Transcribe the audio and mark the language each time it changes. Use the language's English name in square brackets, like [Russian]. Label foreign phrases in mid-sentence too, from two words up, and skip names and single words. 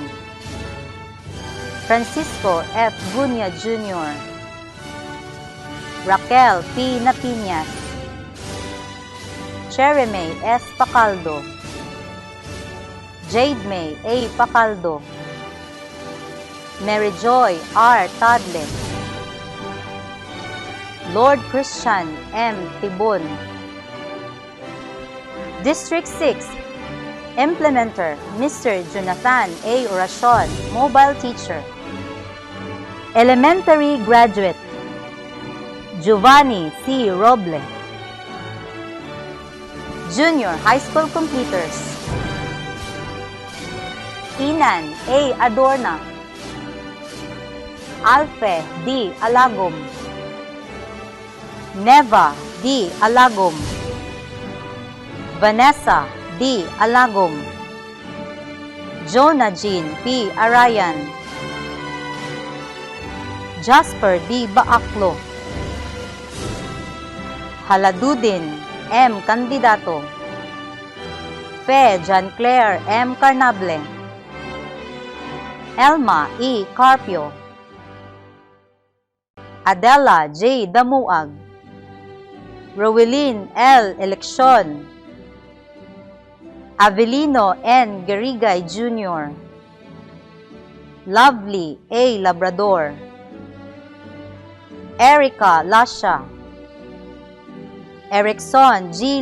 [English] Dumaluan, Francisco F. Gunya Jr., Raquel P. Napiñas, Cherry May S. Pacaldo, Jade May A. Pacaldo, Mary Joy R. Tadle, Lord Christian M. Tibon. District 6, Implementer Mr. Jonathan A. Oracion, Mobile Teacher. Elementary Graduate Giovanni C. Roble. Junior High School Completers Inan A. Adorna, Alfe D. Alagom, Neva D. Alagom, Vanessa D. Alagom, Jonah Jean P. Arayan, Jasper D. Baaklo, Haladudin M. Candidato, Fe Jan Claire M. Carnable, Elma E. Carpio, Adela J. Damuag, Rowelyn L. Eleksyon, Avelino N. Garigay Jr., Lovely A. Labrador, Erica Lasha, Erickson G.